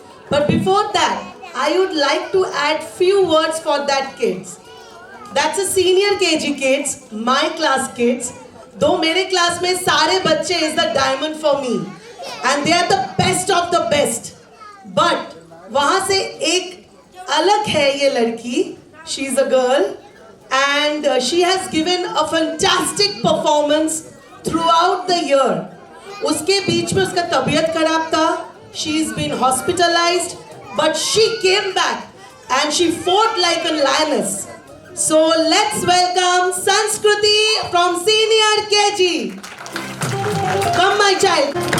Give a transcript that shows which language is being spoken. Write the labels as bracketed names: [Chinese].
[English] But before that, I would like to add few words for that kids. That's a senior KG kids, my class kids. [Hindi] दो मेरे class में सारे बच्चे [English] is the diamond for me, and they are the best of the best. [Hindi] But वहाँ से एक अलग है ये लड़की. [English] She is a girl, and she has given a fantastic performance throughout the year. [Hindi] उसके बीच में उसका तबीयत खराब था. [English] She's been hospitalized, but she came back and she fought like a lioness. So let's welcome Sanskruti from Senior KG. Come, my child.